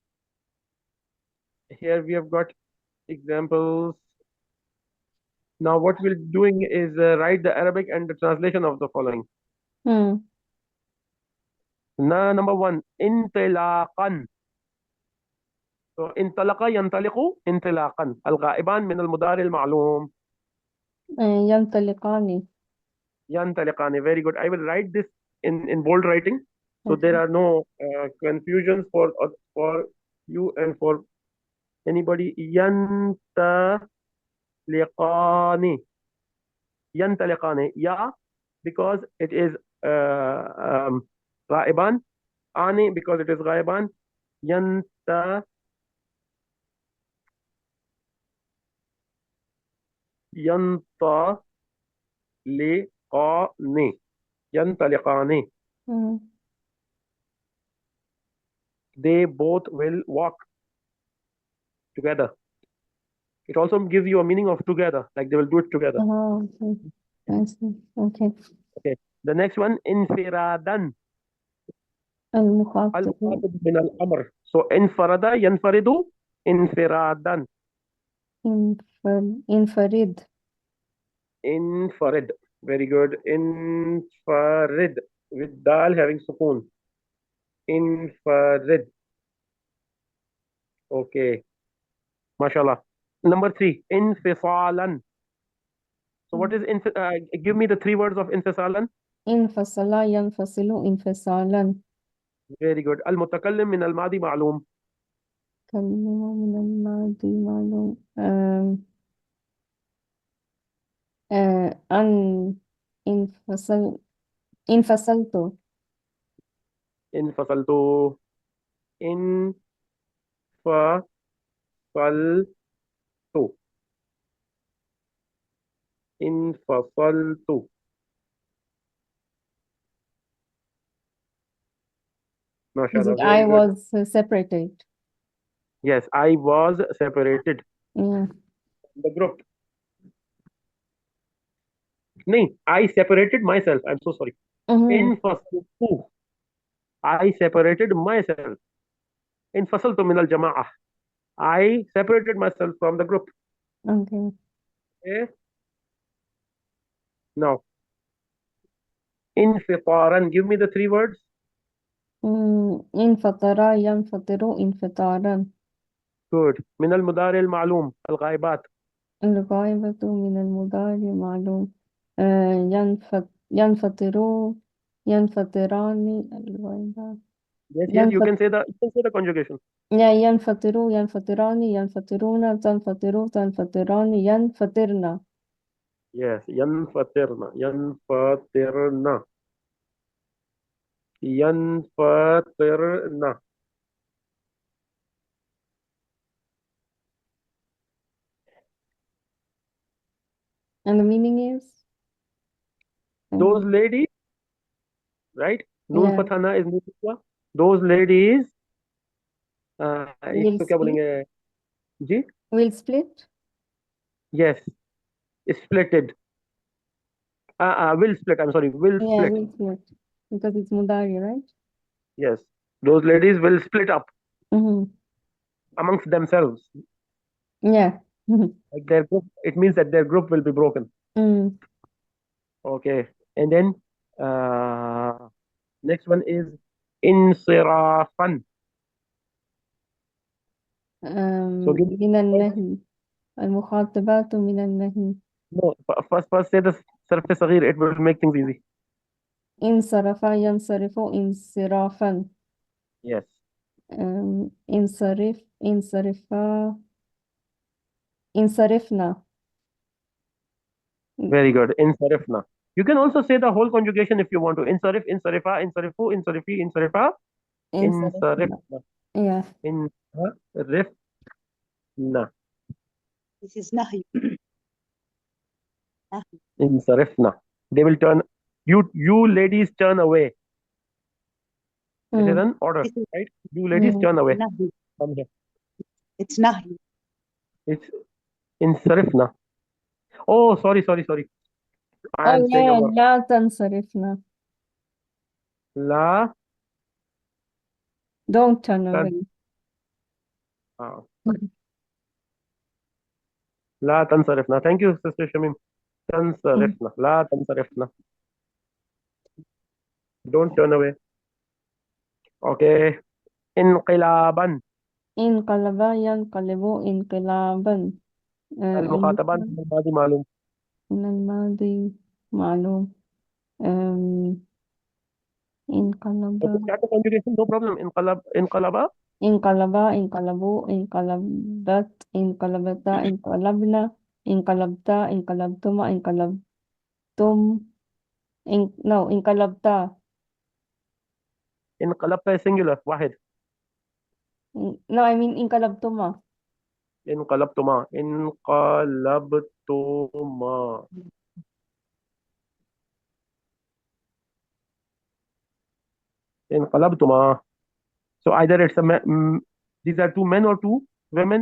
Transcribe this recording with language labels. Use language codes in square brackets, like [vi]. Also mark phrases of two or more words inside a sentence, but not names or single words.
[en] Here we have got examples. Now, what we're doing is write the Arabic and the translation of the following. Number one, intilaqan. So, [ar] انطلق ينطلق انطلاقا. الغائبان من المضارع المعلوم. ينطلقان. Yantaliqani. [en] Very good. I will write this in bold writing. So, there Okay. are no confusions for you and for anybody. [ar] ينطلقان ينطلقان. [en] Ya, because it is ghaiban. Ani, because it is ghaiban. [ar] ينط ينطلقان. Yantaliqani. Mm. [en] They both will walk together. It also gives you a meaning of together, like they will do it together. Oh, okay. I see. Okay. Okay. The next one, infiradan. [ar] المخاطب. المخاطب من الأمر. So, انفرد ينفرد انفرادا. انفرد. Infarid. [en] Very good. Infarid. With dal having sukoon. Infarid. Okay. MashaAllah. Number three, infisalan. So what is give me the three words of infisalan. [ar] انفصل ينفصل انفصالا. [en] Very good. [ar] المتكلم من الماضي معلوم. كلمة من الماضي معلوم. أن انفصل انفصلت. انفصلت انففلت. Infasaltu. [en] MashaAllah, I very good. was separated. Yes, I was separated. Yeah. The group. No, I separated myself. I'm so sorry. انفصلت. I separated myself. [ar] انفصلت من الجماعة. [en] I separated myself from the group. Okay. Okay. Now, انفطارا. Give me the three words. [ar] انفطر ينفطر انفطارا. [en] Good. [ar] من المضارع المعلوم. الغائبات. الغائبة من المضارع معلوم. ينفطر ينفطران الغائبات. [en] Yes, you can say the conjugation. [ar] ينفطر ينفطران ينفطرون تنفطر تنفطران ينفطرن. Yes, ينفطرن ينفطرن ينفطرن. [en] And the meaning is? Those ladies, right? Noon Yeah. fathana is nutfa. Those ladies. Will [hi] इसको क्या बोलेंगे जी? [en] Will split? Yes, splitted. Will split. I'm sorry, will Yeah, split. will split. Because it's mudari, right? Yes, those ladies will split up amongst themselves. Yeah. Like their group, it means that their group will be broken. Okay, and then next one is insirafan. So give [ar] من النهي المخاطبات من النهي. [en] no, first say the surface صغير. It will make things easy. [ar] انصرف ينصرف انصرافا. [en] Yes. [ar] انصرف انصرفا انصرفنا. [en] Very good. Insarifna. You can also say the whole conjugation if you want to. [ar] انصرف انصرفا انصرفوا انصرفي انصرفا. Insarifna. [en] Yeah. [ar] Insarifna. [en] This is nahi. Insarifna. They will turn. You ladies turn away. This is an order, right? You ladies turn away. Nahi. Come here. It's nahi. It's insarifna. Oh, sorry. I am saying a word. [ar] لا تنصرفنا. La. [en] Don't turn away. [ar] لا تنصرفنا. [en] Thank you, Sister Shamim. [ar] تنصرفنا لا تنصرفنا. [en] Don't turn away. Okay. [ar] انقلابا. انقلب ينقلب انقلابا. المخاطبات من الماضي معلوم. من الماضي معلوم. انقلب. [en] conjugation, no problem. [ar] انقلبا. انقلبا انقلبوا انقلبت انقلبتا انقلبنا انقلبتا انقلبتما انقلبتم no انقلبتا. انقلبتا singular واحد. [en] No, I mean انقلبتما. [ar] انقلبتما. انقلبتما. [en] So either it's these are two men or two women.